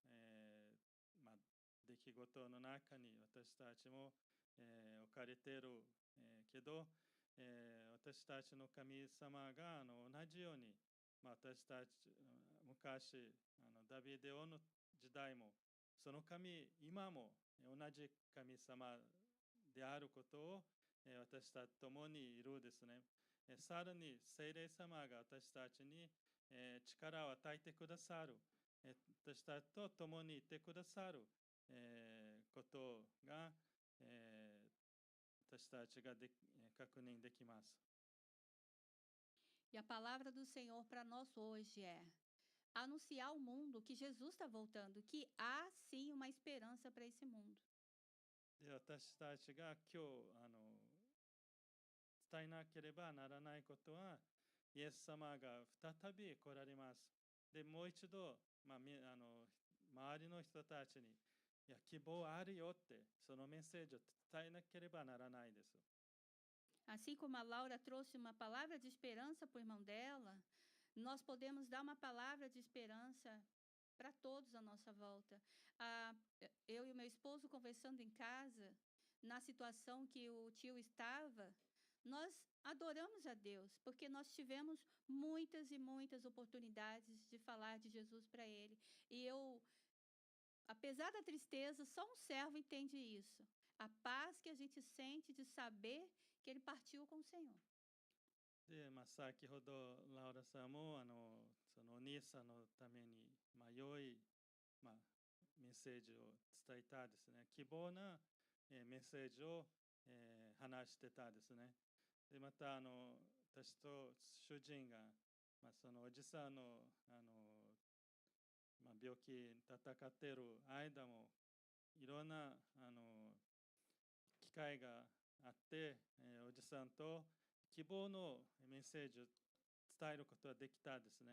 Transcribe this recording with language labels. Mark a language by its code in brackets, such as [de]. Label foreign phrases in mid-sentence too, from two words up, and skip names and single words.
[ja] 出来事の中に私たちも、置かれている、けど、私たちの神様が同じように、私たち昔ダビデ王の時代もその神今も同じ神様であることを、私たちと共にいるですね。さらに聖霊様が私たちに、力を与えてくださる、私たちと共にいてくださる、ことが、私たちが確認できます。 [pt] E a palavra do Senhor para nós hoje é anunciar ao mundo que Jesus está voltando, que há sim uma esperança para esse mundo. [ja] で私たちが今日伝えなければならないことは、イエス様が再び来られます。でもう一度、周りの人たちに希望あるよってそのメッセージを伝えなければならないです。 [pt] Assim como a Laura trouxe uma palavra de esperança para o irmão dela, nós podemos dar uma palavra de esperança para todos à nossa volta. Eu e o meu esposo conversando em casa, na situação que o tio estava, nós adoramos a Deus, porque nós tivemos muitas e muitas oportunidades de falar de Jesus para ele. E eu, apesar da tristeza, só um servo entende isso. A paz que a gente sente de saber que ele partiu com o Senhor. [ja] で、先ほどラウラさんもそのお兄さんのために良い、メッセージを伝えたですね。希望な、メッセージを、話してたですね。でまた私と主人が、そのおじさんの病気に戦っている間もいろんな機会があって、おじさんと希望のメッセージを伝えることができたですね。